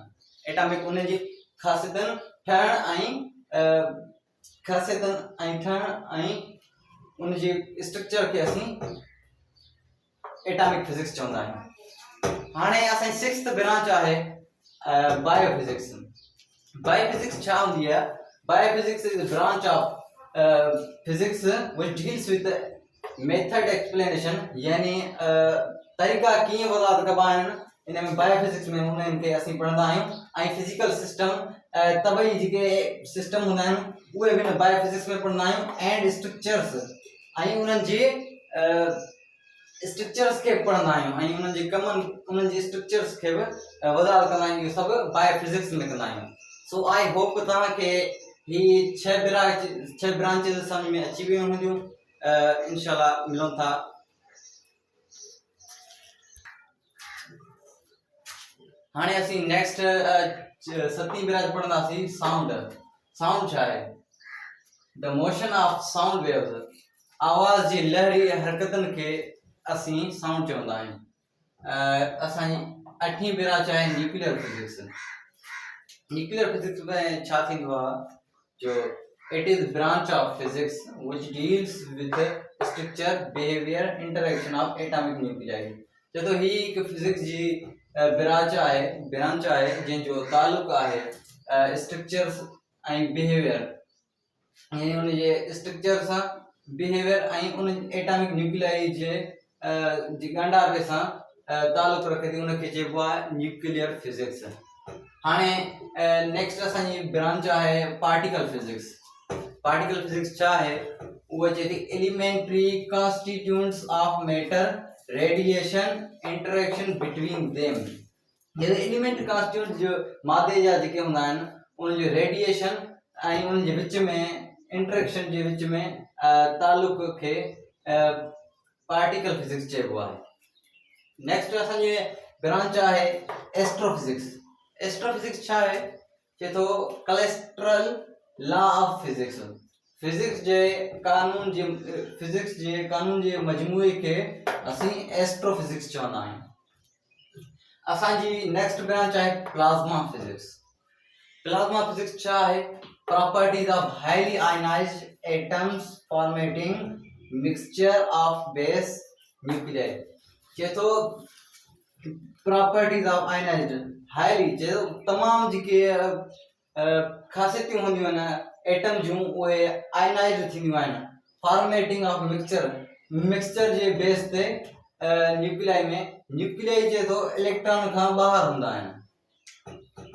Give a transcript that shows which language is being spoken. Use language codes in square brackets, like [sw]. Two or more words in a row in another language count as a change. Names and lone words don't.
[sd] एटॉमिक उन जी ख़ासियतुनि ठहण ऐं उन जी स्ट्रक्चर खे असीं [en] atomic physics [sd] चवंदा आहियूं। हाणे असांजी सिक्स्थ ब्रांच आहे बायोफिजिक्स। बायोफिजिक्स छा हूंदी आहे? [en] Biophysics is a branch of physics which deals with method explanation, [sd] यानी तरीक़ा कीअं वज़ाहत कबा आहिनि इन में बायोफिजिक्स में उन्हनि खे असीं पढ़ंदा आहियूं। ऐं [en] physical system, [sd] तबई जेके सिस्टम हूंदा आहिनि उहे बि हिन बायोफिजिक्स में पढ़ंदा आहियूं। [en] and structures [sd] ऐं उन्हनि जे स्ट्रक्चर्स खे पढ़ंदा आहियूं ऐं उन्हनि जे कमनि, उन्हनि जे स्ट्रक्चर्स खे बि वज़ाहत कंदा आहियूं। इहो सभु बायोफिजिक्स में कंदा आहियूं। [en] so I hope [sd] तव्हांखे ही छह ब्रांचेस समझ में अची वियूं हूंदियूं। इंशाल्लाह मिलूं था। हाणे असीं नेक्स्ट सतीं ब्रांच पढ़ंदासीं साउंड। साउंड छा आहे? [en] the motion of sound waves, [sd] आवाज़ जी लहरी हरकतुनि खे असीं साउंड चवंदा आहियूं। असांजी अठीं ब्रांच आहे [en] nuclear physics. nuclear physics [sd] में छा थींदो आहे? [en] jo it is branch of physics which deals with structure, behavior, interaction of atomic nuclei. [sd] तो ही एक फिजिक्स जी ब्रांच आहे जंहिंजो ताल्लुक आहे स्ट्रक्चर्स ऐं बिहेवियर, यानी उन जे स्ट्रक्चर सां, बिहेवियर ऐं उन [en] atomic nuclei [sd] जे ॻंढापे सां ताल्लुक रखे थी। उनखे चइबो आहे [en] nuclear physics. [sd] हाणे नेक्स्ट असांजी ब्रांच आहे [en] particle physics. particle physics [sd] छा आहे? उहा चए थी [en] elementary constituents of matter, radiation, interaction between them. [sd] ये [en] element constituent [sd] जो मादे जा जेके हूंदा आहिनि उन जो रेडिएशन ऐं उन जे विच में इंटरेक्शन जे विच में ताल्लुक खे [en] particle physics [sd] चइबो आहे। नेक्स्ट असांजी ब्रांच आहे एस्ट्रोफिजिक्स। एस्ट्रोफिजिक्स छा आहे? चए थो [en] colestral law of physics. [sd] फिजिक्स जे कानून जे मजमूए खे असीं एस्ट्रोफिजिक्स चवंदा आहियूं। असांजी नेक्स्ट ब्रांच आहे [en] plasma physics. plasma physics [sd] छा आहे? [en] properties of highly ionized atoms formating mixture of base nuclei. [sd] चए थो [en] properties of ionized, highly [sd] चए थो तमामु जेके ख़ासियतूं हूंदियूं आहिनि एटम जूं उहे आयनाइज्ड थींदियूं आहिनि। [en] formating of mixture [sd] जे बेस ते न्यूक्लियाई में, न्यूक्लियाई चए थो इलेक्ट्रॉन खां ॿाहिरि हूंदा आहिनि।